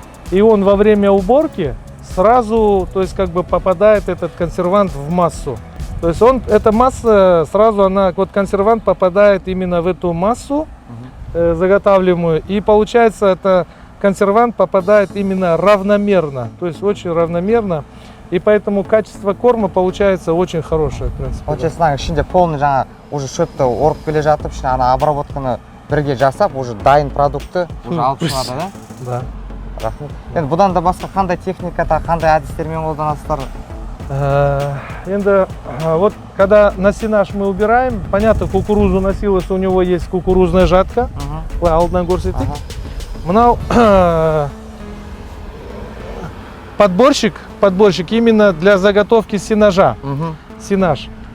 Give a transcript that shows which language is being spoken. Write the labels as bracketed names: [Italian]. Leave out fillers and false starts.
[Russian] и он во время уборки сразу, то есть как бы попадает этот консервант в массу, то есть эта масса сразу, вот консервант попадает именно в эту массу заготавливаемую, и получается это консервант попадает именно равномерно, то есть очень равномерно. И поэтому качество корма получается очень хорошее, в принципе. [Kazakh] Получается, ішінде полный уже шөпті орып келе жатып, обработканы бірге жасап, уже дайын продукты уже алып шығады, да? [Russian] Да. [Kazakh] Рахмет. Енді бұдан да басқа қандай техникада, қандай әдістермен қолданасыздар? [Russian] Енді, вот когда на сенаж мы убираем, понятно, кукурузу на силос, у него есть кукурузная жатка. [Kazakh] Алдынан көрсетейік. [Russian] Мынау подборщик именно для заготовки сенажа. Сенаж.